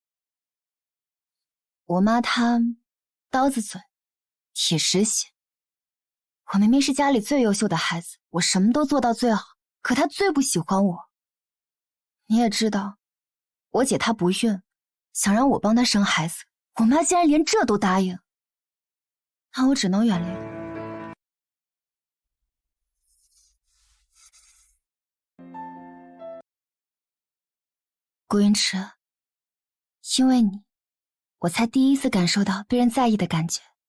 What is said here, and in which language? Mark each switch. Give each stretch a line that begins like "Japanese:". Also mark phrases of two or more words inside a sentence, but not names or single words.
Chinese: 我媽她刀子嘴，鐵石心。我明明是家裡最優秀的孩子，我什麼都做到最好，可她最不喜歡我。你也知道，我姐她不孕，想讓我幫她生孩子，我媽竟然連這都答應，那我只能原諒。顧雲池，因為你，我才第一次感受到被人在意的感覺。